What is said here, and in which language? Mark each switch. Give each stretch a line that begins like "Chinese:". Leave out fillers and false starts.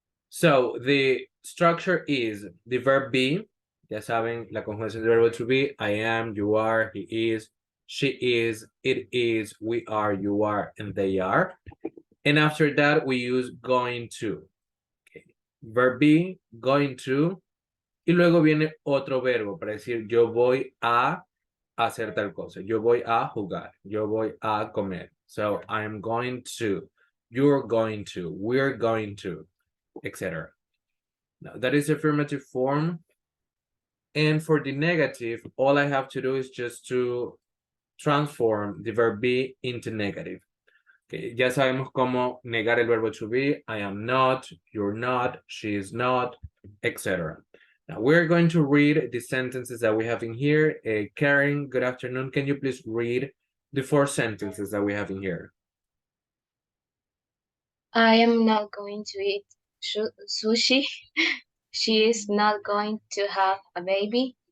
English: So the structure is the verb be.
Spanish: Ya saben, la conjugación del verbo to be.
English: I am, you are, he is, she is, it is, we are, you are, and they are. And after that, we use going to. Okay. Verb be, going to.
Spanish: Y luego viene otro verbo para decir yo voy a hacer tal cosa. Yo voy a jugar. Yo voy a comer.
English: So I am going to. You're going to. We're going to, etc. Now that is affirmative form. And for the negative, all I have to do is just to transform the verb be into negative.
Spanish: Okay, ya sabemos cómo negar el verbo to be.
English: I am not, you're not, she is not, etc. Now we're going to read the sentences that we have in here. Karen, good afternoon. Can you please read the four sentences that we have in here? I am not going to eat sushi. She is not going to have a baby.